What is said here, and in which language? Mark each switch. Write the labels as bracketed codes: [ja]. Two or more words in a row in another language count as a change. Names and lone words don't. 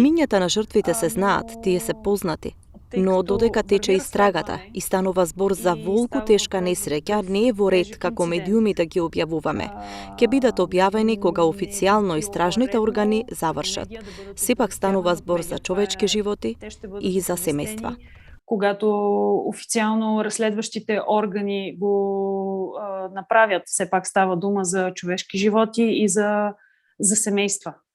[mk] Имињата на жртвите се знаат, тие се познати. Но додека тече истрагата и станува збор за волку тешка несреќа, не е во ред како медиуми да ги објавуваме. Ќе бидат објавени кога официјално истражните органи завршат. Сепак станува збор за човечки животи и за семејства. [bg] Когато официално разследващите органи го направят, все пак става дума за човешки животи и за семейства.